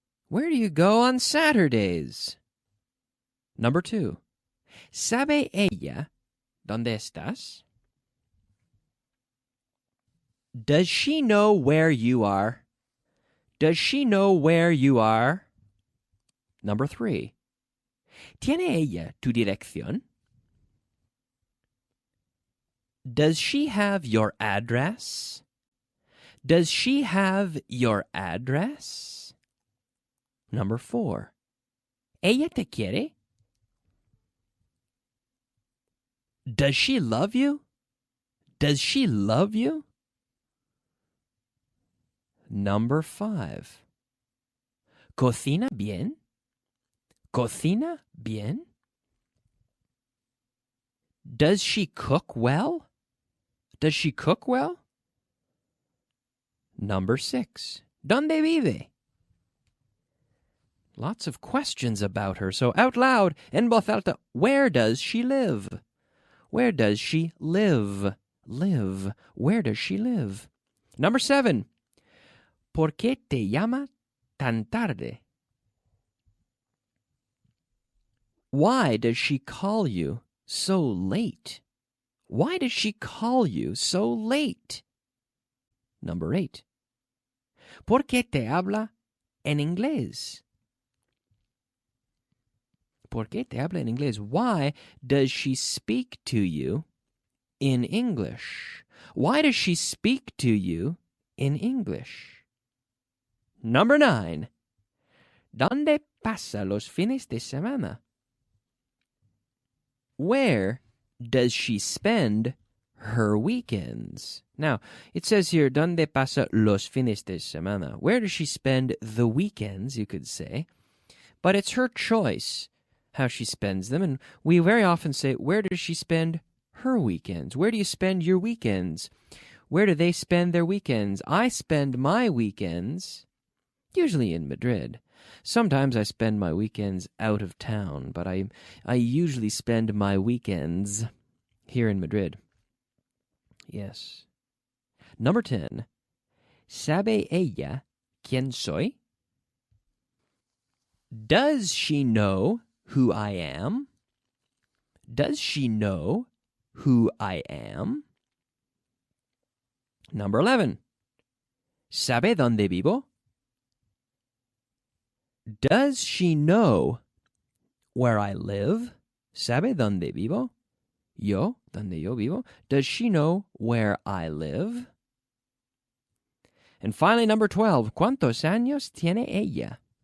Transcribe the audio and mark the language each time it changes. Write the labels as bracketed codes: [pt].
[en] Where do you go on Saturdays? Number 2. [es] ¿Sabe ella ¿Dónde estás? [en] Does she know where you are? Does she know where you are? Number 3. [es] ¿Tiene ella tu dirección? [en] Does she have your address? Does she have your address? Number 4. [es] ¿Ella te quiere? [en] Does she love you? Does she love you? Number 5. [es] ¿Cocina bien? ¿Cocina bien? [en] Does she cook well? Does she cook well? Number 6. [es] ¿Dónde vive? [en] Lots of questions about her. So out loud, [es] en voz alta, [en] where does she live? Where does she live? Live. Where does she live? Number 7. [es] ¿Por qué te llama tan tarde? [en] Why does she call you so late? Why does she call you so late? Number 8. [es] ¿Por qué te habla en inglés? ¿Por qué te habla en inglés? [en] Why does she speak to you in English? Why does she speak to you in English? Number 9. [es] ¿Dónde pasa los fines de semana? [en] Where does she spend her weekends? Now, it says here, [es] ¿Dónde pasa los fines de semana? [en] Where does she spend the weekends, you could say. But it's her choice how she spends them. And we very often say, where does she spend her weekends? Where do you spend your weekends? Where do they spend their weekends? I spend my weekends usually in Madrid. Sometimes I spend my weekends out of town, but I usually spend my weekends here in Madrid. Yes. Number 10. [es] ¿Sabe ella quién soy? [en] Does she know who I am? Does she know who I am? Number 11. [es] ¿Sabe dónde vivo? [en] Does she know where I live? [es] ¿Sabe dónde vivo? Yo, donde yo vivo. [en] Does she know where I live? And finally, number 12. [es] ¿Cuántos años tiene ella?